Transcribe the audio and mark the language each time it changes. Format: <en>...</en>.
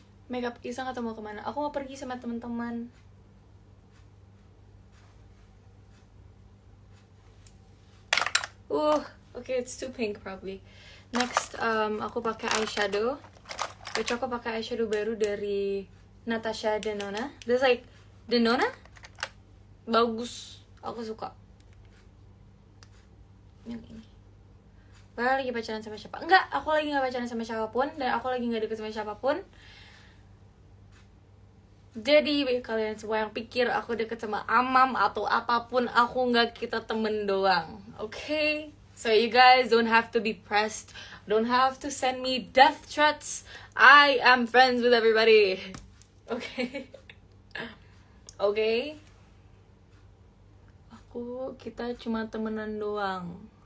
<id>Makeup Isang atau mau kemana? Aku mau pergi sama teman-teman.</id> <en>Okay, it's too pink probably.</en> <id>Next, aku pakai eyeshadow. Which aku pakai eyeshadow baru dari Natasha Denona.</id> <en>There's like</en> <id>Denona? Bagus. Aku suka. Yang ini. Padahal lagi pacaran sama siapa? Enggak, aku lagi gak pacaran sama siapapun. Dan aku lagi gak deket sama siapapun. Jadi kalian semua yang pikir aku deket sama Amam atau apapun, aku gak, kita temen doang.</id> <en>Okay? So you guys don't have to be pressed. Don't have to send me death threats. I am friends with everybody. Okay? Okay?</en> <id>Kita cuma temenan doang.</id>